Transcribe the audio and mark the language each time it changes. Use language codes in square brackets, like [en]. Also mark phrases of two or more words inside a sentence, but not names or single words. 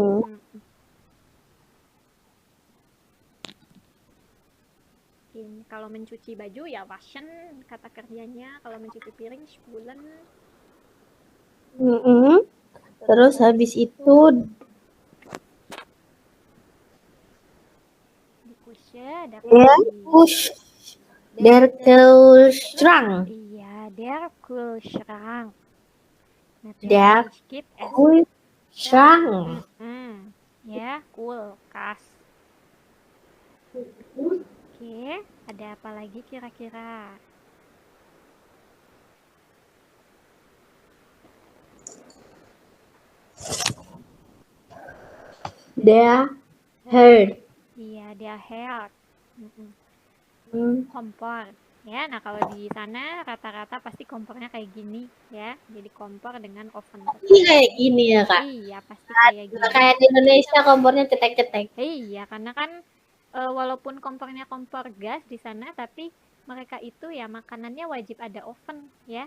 [id] Kalau mencuci baju ya waschen kata kerjanya. Kalau mencuci piring spulen. Terus habis itu di Küche ada [de] Der Kühlschrank. Iya, der Kühlschrank. Der Kühlschrank. [id] Ya, kulkas. Oke, ada apa lagi kira-kira? [de] Der Herd. Iya, der Herd. [id] Kompor. Ya, nah kalau di sana rata-rata pasti kompornya kayak gini ya. Jadi kompor dengan oven. Ini kayak gini ya, Kak? Iya, pasti kayak gini. Kayak di Indonesia kompornya cetek-cetek. Iya, karena kan walaupun kompornya kompor gas di sana, tapi mereka itu ya makanannya wajib ada oven ya.